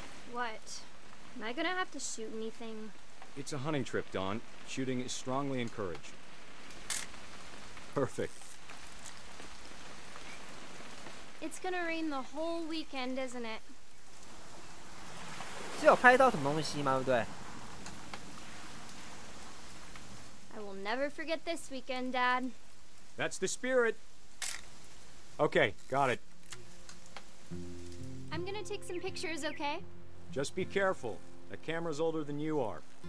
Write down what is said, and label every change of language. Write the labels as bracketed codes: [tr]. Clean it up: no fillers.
[en] What? Am I gonna have to shoot anything? It's a hunting trip, Dawn. Shooting is strongly encouraged. Perfect. It's gonna rain the whole weekend, isn't it? [zh] 是有拍到什么东西吗？对不对？ [en] I will never forget this weekend, Dad. That's the spirit. Okay, got it. I'm gonna take some pictures, okay? Just be careful. That camera's older than you are.